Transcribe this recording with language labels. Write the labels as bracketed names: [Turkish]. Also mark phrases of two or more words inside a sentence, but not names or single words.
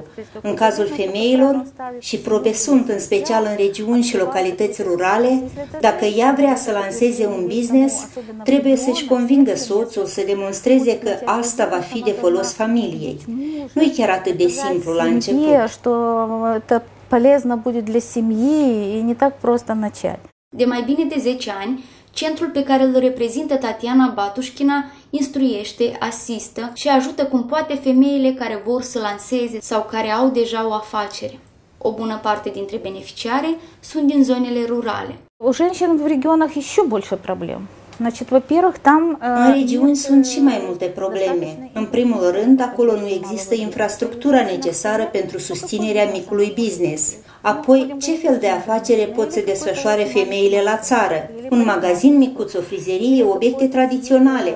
[Romanian] În cazul femeilor, și probe sunt în special în regiuni și localități rurale, dacă ea vrea să lanseze un business, trebuie să-și convingă soțul să demonstreze că asta va fi de folos familiei. Nu e chiar atât de simplu la început. [Russian] Полезно будет для семьи и не так просто начать. [Romanian] De mai bine de 10 ani, Centrul pe care îl reprezintă Tatiana Batușchina instruiește, asistă și ajută cum poate femeile care vor să lanseze sau care au deja o afacere. O bună parte dintre beneficiare sunt din zonele rurale. [Russian] У женщин в регионах еще больше проблем. Значит, во-первых, там... [Romanian] În regiuni sunt și mai multe probleme. În primul rând, acolo nu există infrastructura necesară pentru susținerea micului business. Apoi, ce fel de afacere pot să desfășoare femeile la țară? Un magazin micuț, o frizerie, obiecte tradiționale.